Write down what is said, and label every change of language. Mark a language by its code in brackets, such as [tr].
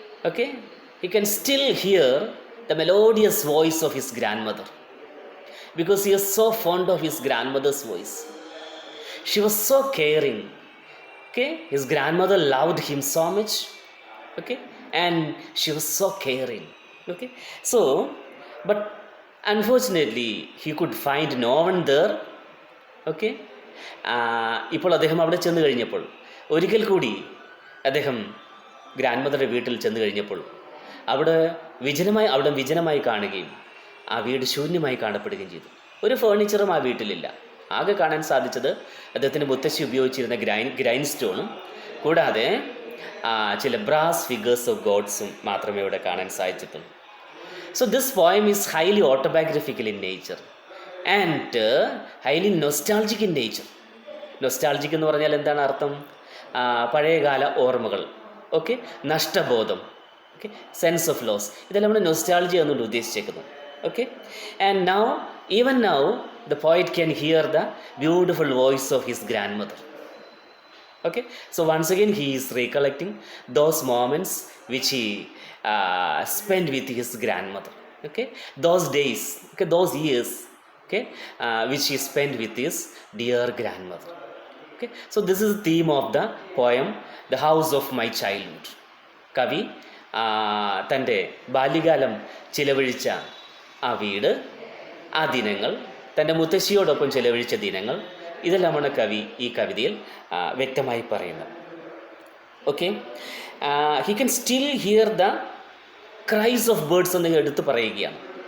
[en] Okay, he can still hear the melodious voice of his grandmother because he is so fond of his grandmother's voice. She was so caring. Okay, his grandmother loved him so much. Okay, and she was so caring. Okay, so but unfortunately he could find no one there. [ml] Okay, ഇപ്പോൾ അദ്ദേഹം അവിടെ ചെന്ന് കഴിഞ്ഞപ്പോൾ, ഒരിക്കൽ കൂടി അദ്ദേഹം grand വീട്ടിൽ ചെന്ന് കഴിഞ്ഞപ്പോൾ അവിടെ വിജനമായി കാണുകയും ആ വീട് ശൂന്യമായി കാണപ്പെടുകയും ചെയ്തു. ഒരു ഫേർണിച്ചറും ആ വീട്ടിലില്ല. ആകെ കാണാൻ സാധിച്ചത് അദ്ദേഹത്തിൻ്റെ മുത്തശ്ശി ഉപയോഗിച്ചിരുന്ന ഗ്രൈൻഡ് സ്റ്റോണും കൂടാതെ ചില ബ്രാസ് ഫിഗേഴ്സ് ഓഫ് ഗോഡ്സും മാത്രമേ ഇവിടെ കാണാൻ സാധിച്ചിട്ടുള്ളൂ. [en] So this poem is highly autobiographical in nature and highly nostalgic in nature. [ml] Nostalgic എന്ന് പറഞ്ഞാൽ എന്താണ് അർത്ഥം? പഴയകാല ഓർമ്മകൾ, okay, നഷ്ടബോധം, okay, [en] sense of loss, [ml] ഇതെല്ലാം നമ്മൾ നൊസ്റ്റാൾജി എന്നുകൊണ്ട് ഉദ്ദേശിച്ചേക്കുന്നു. [en] Okay, and even now the poet can hear the beautiful voice of his grandmother. Okay, so once again he is recollecting those moments which he spent with his grandmother. Okay, those days, okay, those years, okay, which he spent with his dear grandmother. Okay, so this is the theme of the poem The House of My Childhood. [ml] കവി തൻ്റെ ബാല്യകാലം ചിലവഴിച്ച ആ വീട്, ആ ദിനങ്ങൾ, തൻ്റെ മുത്തശ്ശിയോടൊപ്പം ചെലവഴിച്ച ദിനങ്ങൾ, ഇതെല്ലാമാണ് കവി ഈ കവിതയിൽ വ്യക്തമായി പറയുന്നത്. [en] okay, he can still hear the cries of birds [ml] എന്ന് എടുത്ത് പറയുകയാണ്.